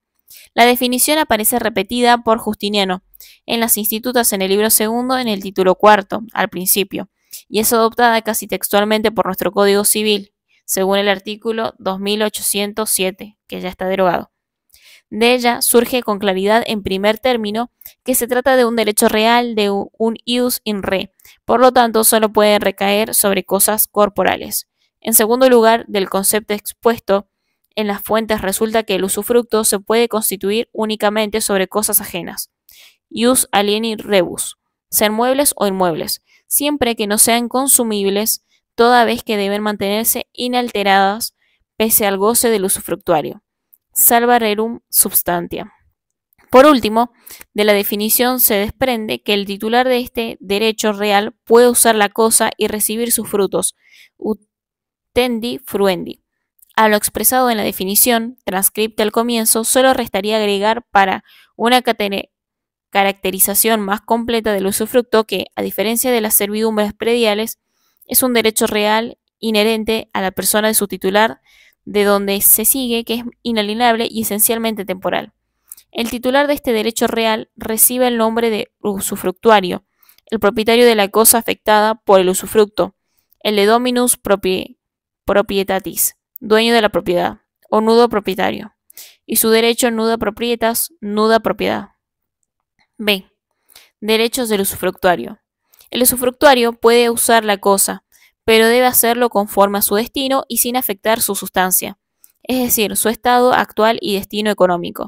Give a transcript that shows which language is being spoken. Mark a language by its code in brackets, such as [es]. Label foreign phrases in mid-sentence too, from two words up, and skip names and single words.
[es] La definición aparece repetida por Justiniano en las Institutas en el libro segundo, en el título cuarto, al principio, y es adoptada casi textualmente por nuestro Código Civil, según el artículo 2807, que ya está derogado. De ella surge con claridad en primer término que se trata de un derecho real, de un [la] ius in re, [es] por lo tanto solo puede recaer sobre cosas corporales. En segundo lugar, del concepto expuesto en las fuentes resulta que el usufructo se puede constituir únicamente sobre cosas ajenas. [la] Ius alieni rebus, [es] ser muebles o inmuebles, siempre que no sean consumibles, toda vez que deben mantenerse inalteradas pese al goce del usufructuario. [la] Salva rerum substantia. [es] Por último, de la definición se desprende que el titular de este derecho real puede usar la cosa y recibir sus frutos, [la] utendi fruendi. [es] A lo expresado en la definición, transcripta al comienzo, solo restaría agregar para una caracterización más completa del usufructo que, a diferencia de las servidumbres prediales, es un derecho real inherente a la persona de su titular, de donde se sigue que es inalienable y esencialmente temporal. El titular de este derecho real recibe el nombre de usufructuario, el propietario de la cosa afectada por el usufructo, el de [la] dominus proprietatis, [es] dueño de la propiedad, o nudo propietario, y su derecho [la] nuda proprietas, [es] nuda propiedad. B. Derechos del usufructuario. El usufructuario puede usar la cosa, pero debe hacerlo conforme a su destino y sin afectar su sustancia, es decir, su estado actual y destino económico.